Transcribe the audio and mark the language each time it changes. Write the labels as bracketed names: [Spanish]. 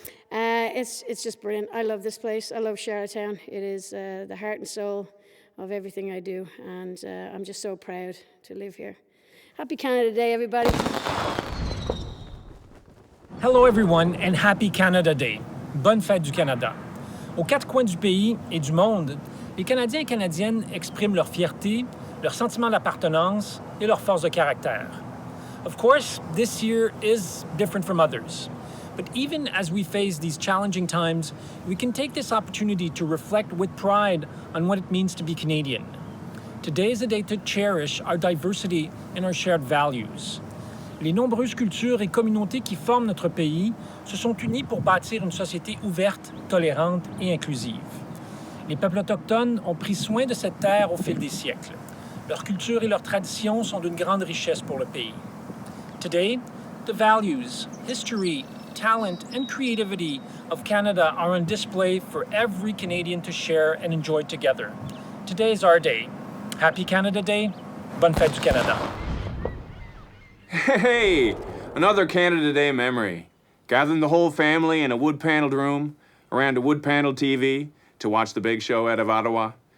[English] It's just brilliant. I love this place. I love Charlottetown. It is the heart and soul of everything I do, and I'm just so proud to live here. Happy Canada Day, everybody. Hello everyone and happy Canada Day. [French] Bonne fête du Canada. Aux quatre coins du pays et du monde, les Canadiens et Canadiennes expriment leur fierté, leur sentiment d'appartenance et leur force de caractère. [English] Of course, this year is different from others. But even as we face these challenging times, we can take this opportunity to reflect with pride on what it means to be Canadian. Today is a day to cherish our diversity and our shared values. [French] Les nombreuses cultures et communautés qui forment notre pays se sont unies pour bâtir une société ouverte, tolérante et inclusive. Les peuples autochtones ont pris soin de cette terre au fil des siècles. Leur culture et leurs traditions sont d'une grande richesse pour le pays. [English] Today, the values, history, talent, and creativity of Canada are on display for every Canadian to share and enjoy together. Today is our day. Happy Canada Day. [French] Bonne fête du Canada. [English] Hey, another Canada Day memory. Gathering the whole family in a wood-paneled room around a wood-paneled TV to watch the big show out of Ottawa.